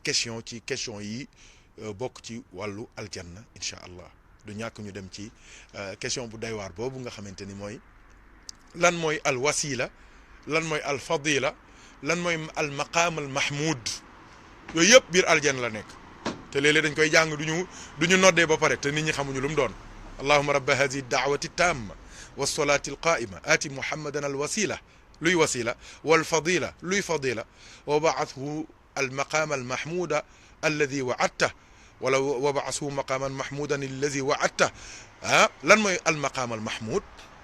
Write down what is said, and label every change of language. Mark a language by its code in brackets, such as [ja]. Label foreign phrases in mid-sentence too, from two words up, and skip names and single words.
[wo] question ci question yi bokk ci wàllu aljanna [ar] إن شاء الله [wo] du ñàkk ñu dem ci question bu doy waar boobu nga xamante ni mooy lan mooy [ar] الوسيلة [wo] lan mooy [ar] الفضيلة [wo] lan mooy [ar] المقام المحمود [wo] yooyu yëpp biir aljanna la nekk te léeg-léeg dañ koy jàng duñu noddee ba pare te nit ñi xamuñu lu mu doon [ar] اللهم رب هذه الدعوة التامة والصلاة القائمة آت محمدا الوسيلة [wo] luy wasila [ar] والفضيلة [wo] luy fadila [ar] وابعثه المقام المحمود الذي وعدته ولا وابعثه مقاما محمودا الذي وعدته [wo] lan mooy [ar] المقام المحمود